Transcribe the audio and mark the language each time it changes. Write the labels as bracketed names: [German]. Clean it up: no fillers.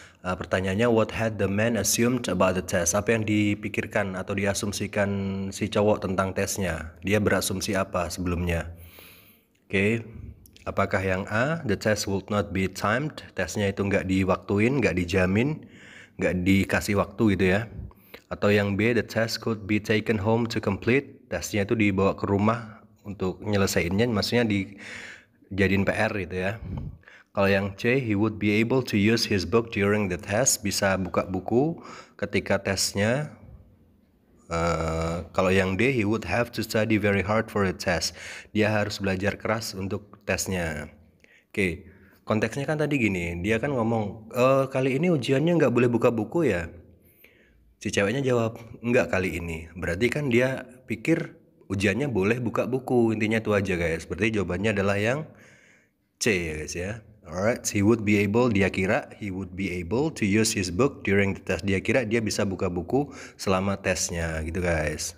[Indonesian] Pertanyaannya, [English] what had the man assumed about the test? [Indonesian] Apa yang dipikirkan atau diasumsikan si cowok tentang tesnya? Dia berasumsi apa sebelumnya? Oke, apakah yang A, [English] the test would not be timed, [Indonesian] tesnya itu nggak diwaktuin, nggak dijamin, nggak dikasih waktu gitu ya. Atau yang B, [English] the test could be taken home to complete, [Indonesian] tesnya itu dibawa ke rumah untuk nyelesainnya, maksudnya dijadiin PR gitu ya. Kalau yang C, [English] he would be able to use his book during the test, [Indonesian] bisa buka buku ketika tesnya. [English] Kalau yang D, he would have to study very hard for the test. [Indonesian] Dia harus belajar keras untuk tesnya. Oke, konteksnya kan tadi gini, dia kan ngomong, kali ini ujiannya nggak boleh buka buku ya? Si ceweknya jawab, nggak kali ini. Berarti kan dia pikir ujiannya boleh buka buku, intinya itu aja guys. Berarti jawabannya adalah yang C ya guys ya. [English] Alright, he would be able, [Indonesian] dia kira [English] he would be able to use his book during the test. [Indonesian] Dia kira dia bisa buka buku selama tesnya gitu guys.